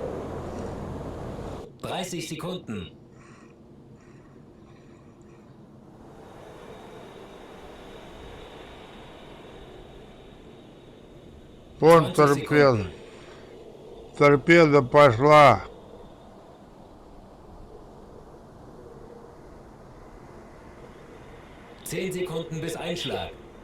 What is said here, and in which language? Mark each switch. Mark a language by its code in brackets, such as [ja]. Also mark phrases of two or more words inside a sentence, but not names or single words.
[de] 30 Sekunden. [ru] Вон [de] 20 [ru] торпеда. [de] Sekunden. [ru] Торпеда пошла. [de] Zehn Sekunden bis Einschlag.